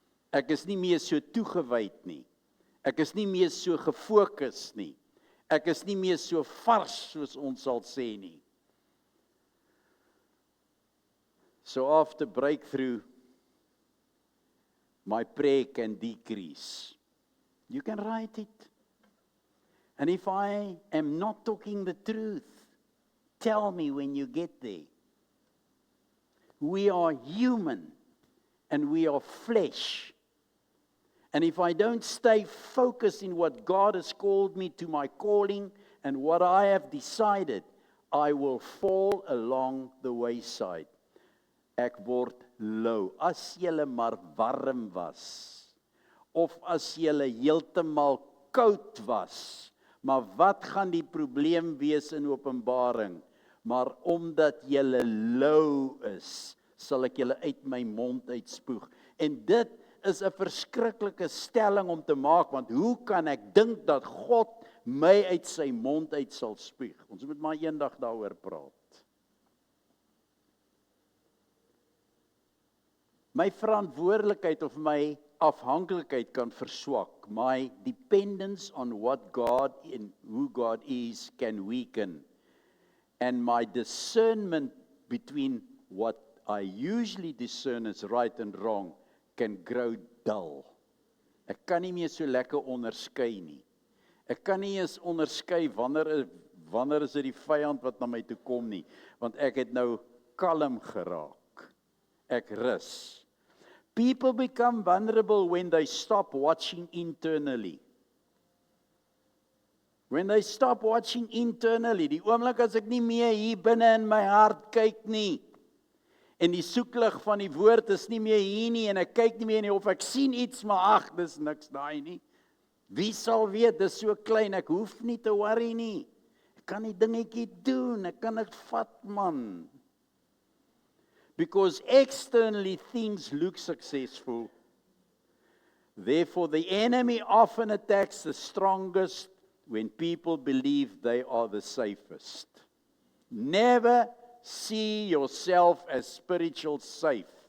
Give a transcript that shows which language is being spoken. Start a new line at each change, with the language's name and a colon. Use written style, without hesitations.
Afrikaans: Ek is nie meer so toegewyd nie. Ek is nie meer so gefokus nie. Ek is nie meer so vars soos ons sal sê nie.
English: So after breakthrough, my prayer can decrease. You can write it. And if I am not talking the truth, tell me when you get there. We are human and we are flesh. And if I don't stay focused in what God has called me to my calling and what I have decided, I will fall along the wayside.
Afrikaans: Ek word lou. As julle maar warm was, of as julle heeltemal koud was, maar wat gaan die probleem wees in Openbaring? Maar omdat julle lou is, sal ek julle uit my mond uitspoeg. En dit is 'n verskriklike stelling om te maak, want hoe kan ek dink dat God my uit sy mond uit sal spuug? Ons moet maar eendag daaroor praat. My verantwoordelikheid of my afhanklikheid kan verswak.
English: My dependence on what God and who God is can weaken. And my discernment between what I usually discern as right and wrong can grow dull.
Afrikaans: Ek kan nie meer so lekker onderskei nie. Ek kan nie eens onderskei wanneer is dit die vyand wat na my toe kom nie, want ek het nou kalm geraak. Ek rus.
English: People become vulnerable when they stop watching internally. When they stop watching internally,
Afrikaans: die oomblik as ek nie meer hier binne in my hart kyk nie, en die soeklig van die woord is nie meer hier nie, en ek kyk nie meer nie, of ek sien iets, maar ag, dis niks daai nie. Wie sal weet, dis so klein, ek hoef nie te worry nie. Ek kan die dingetjie doen, ek kan dit vat, man.
English: Because externally things look successful. Therefore, the enemy often attacks the strongest when people believe they are the safest. Never see yourself as spiritual safe.